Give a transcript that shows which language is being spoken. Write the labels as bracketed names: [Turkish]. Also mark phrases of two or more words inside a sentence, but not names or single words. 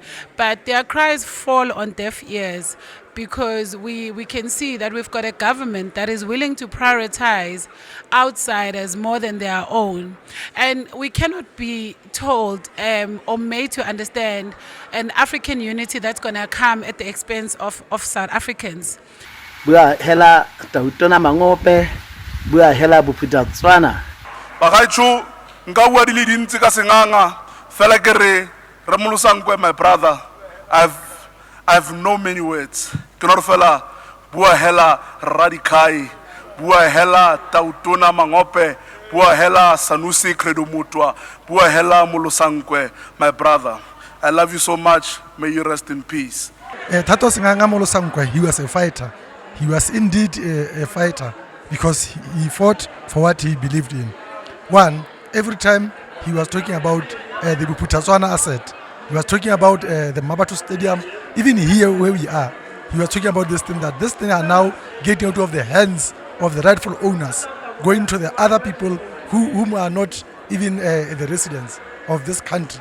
[English] But their cries fall on deaf ears because we can see that we've got a government that is willing to prioritize outsiders more than their own. And we cannot be told or made to understand an African unity that's going to come at the expense of South Africans. [Tswana] bua hela tautona mangope bua hela Botswana Bagaetsho nka bua di le dintsi ka Senganga fela ke re Molosankwe, [English] my brother, I've no many words. [Tswana] Ke no fela bua hela Radikai, bua hela tautona mangope, bua hela Sanusi Credo Mutwa, bua hela Molosankwe, [English] my brother. I love you so much. May you rest in peace. Thato Senganga Molosankwe, he was a fighter. He was indeed a fighter because he fought for what he believed in. One, every time he was talking about the Botswana asset, he was talking about the Mmabatho Stadium, even here where we are, he was talking about this thing, that this thing are now getting out of the hands of the rightful owners, going to the other people whom are not even the residents of this country.